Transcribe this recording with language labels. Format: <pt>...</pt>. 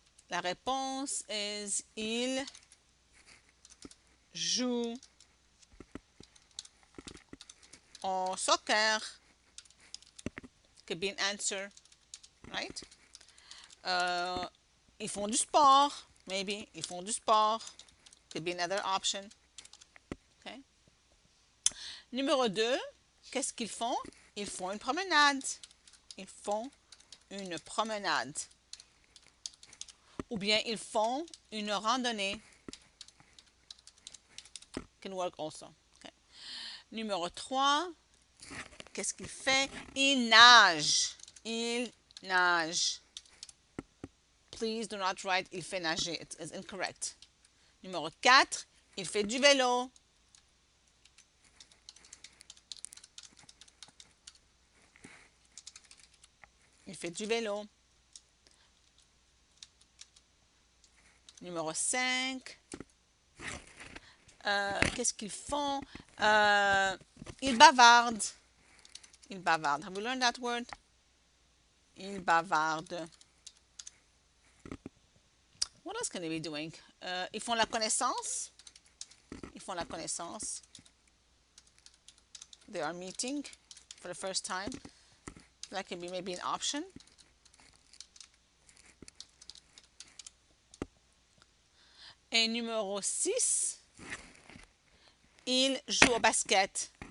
<fr>La réponse is il joue au soccer.</fr> <en>Could be an answer, right?</en> <fr>Ils font du sport, maybe. Ils font du sport.</fr> <en>Could be another option. Okay.</en> <fr>Numéro 2, qu'est-ce qu'ils font? Ils font une promenade. Ils font une promenade. Ou bien ils font une randonnée.</fr> <en>Can work also. Okay.</en> <fr>Numéro 3, qu'est-ce qu'il fait? Il nage. Il nage.</fr> <en>Please do not write</en> <fr>il fait nager.</fr> <en>It is incorrect.</en> <fr>Numéro 4, il fait du vélo. Il fait du vélo. Numéro 5, qu'est-ce qu'ils font? Ils bavardent. Ils bavardent.</fr> <en>Have we learned that word?</en> <fr>Ils bavardent.</fr> <en>What else can they be doing?</en> <fr>Ils font la connaissance. Ils font la connaissance.</fr> <en>They are meeting for the first time. That can be maybe an option.</en> <fr>Et numéro 6, il joue au basket.</fr>